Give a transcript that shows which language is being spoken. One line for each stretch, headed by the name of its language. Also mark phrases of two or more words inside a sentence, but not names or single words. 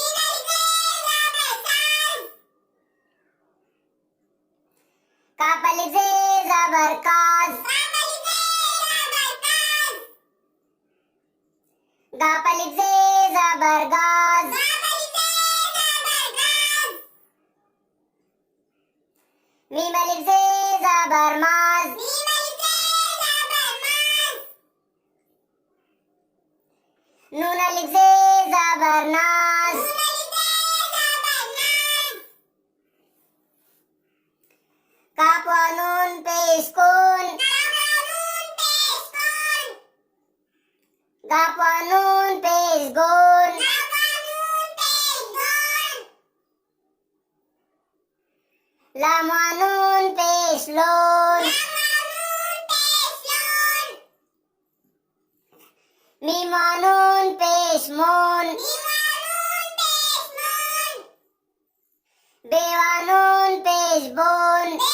Urdu: کاف الف زے زبر کز، گاف الف زے زبر گز، میم الف زے زبر مز, نون الف زے زبر نز، کاف واؤ نون پیش کن, گاف واؤ نون پیش گن، لام واؤ نون پیش لن، میم واؤ نون پیش من، بے واؤ نون پیش بن,